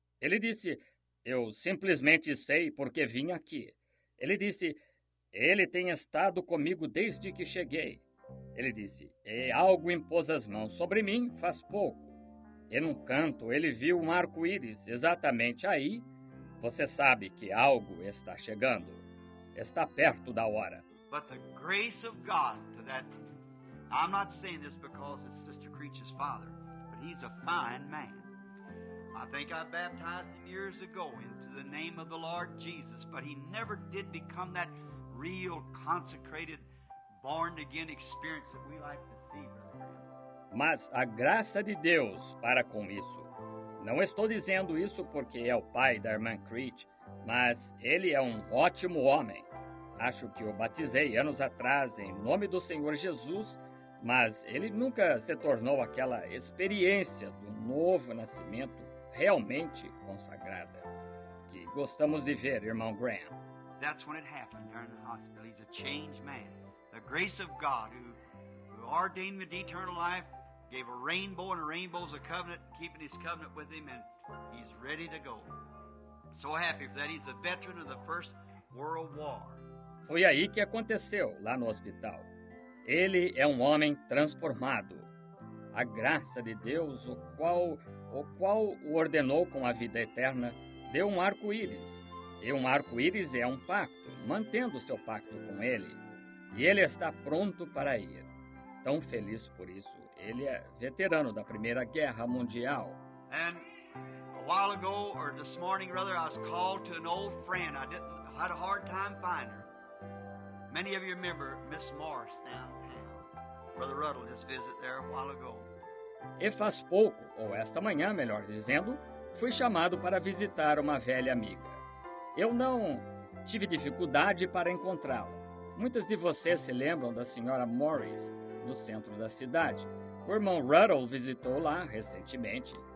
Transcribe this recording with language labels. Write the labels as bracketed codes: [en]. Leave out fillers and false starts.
[pt] Ele disse, eu simplesmente sei porque vim aqui. Ele disse, ele tem estado comigo desde que cheguei. Ele disse, e algo impôs as mãos sobre mim faz pouco. E num canto ele viu um arco-íris exatamente aí. Você sabe que algo está chegando. Está perto da hora. [en] But the grace of God to that, I'm not saying this because it's Sister Creech's father, but he's a fine man. I think I baptized him years ago into the name of the Lord Jesus, but he never did become that real consecrated, born-again experience that we like to see, Brother Graham. [pt] Mas a graça de Deus para com isso. Não estou dizendo isso porque é o pai da irmã Creech, mas ele é um ótimo homem. Acho que o batizei anos atrás em nome do Senhor Jesus, mas ele nunca se tornou aquela experiência do novo nascimento realmente consagrada que gostamos de ver, irmão Graham. [en] That's when it happened there in the hospital. He's a changed man. The grace of God who ordained him to eternal life, gave a rainbow, and a rainbow's a covenant, keeping his covenant with him, and he's ready to go. So happy for that. He's a veteran of the First World War. [pt] Foi aí que aconteceu, lá no hospital. Ele é um homem transformado. A graça de Deus, o qual o ordenou com a vida eterna, deu um arco-íris. E um arco-íris é um pacto, mantendo seu pacto com ele. E ele está pronto para ir. Tão feliz por isso. Ele é veterano da Primeira Guerra Mundial. [en] And a while ago, or this morning rather, I was called to an old friend. I had a hard time finding her. Many of you remember Miss Morris downtown. Brother Ruddle just visited there a while ago. [pt] E faz pouco, ou esta manhã, melhor dizendo, fui chamado para visitar uma velha amiga. Eu não tive dificuldade para encontrá-la. Muitas de vocês se lembram da senhora Morris, no centro da cidade. O irmão Ruddle visitou lá recentemente.